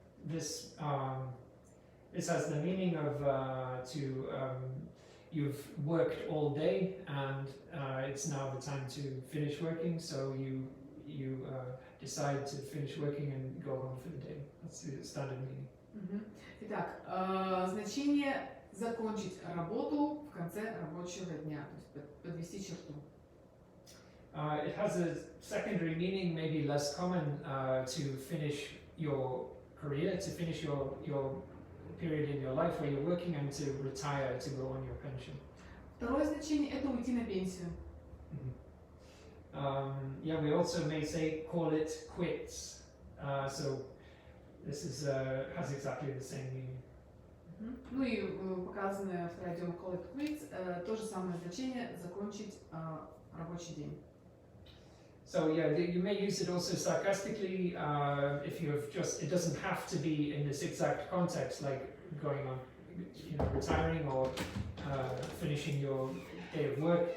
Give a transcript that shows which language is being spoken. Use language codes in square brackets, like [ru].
[en] This has the meaning of you've worked all day, and it's now the time to finish working. So you decide to finish working and go home for the day. That's the standard meaning. [ru] Итак, значение закончить работу в конце рабочего дня, то есть подвести черту. [en] It has a secondary meaning, maybe less common, to finish your career, to finish your period in your life where you're working, and to retire, to go on your pension. [ru] Второе значение – это уйти на пенсию. [en] Yeah, we also may say call it quits. So this has exactly the same meaning. [ru] Ну и показанное второе идиома [en] call it quits, [ru] то же самое значение – закончить рабочий день. [en] So yeah, you may use it also sarcastically if you've just, it doesn't have to be in this exact context, like going on, retiring or finishing your day of work.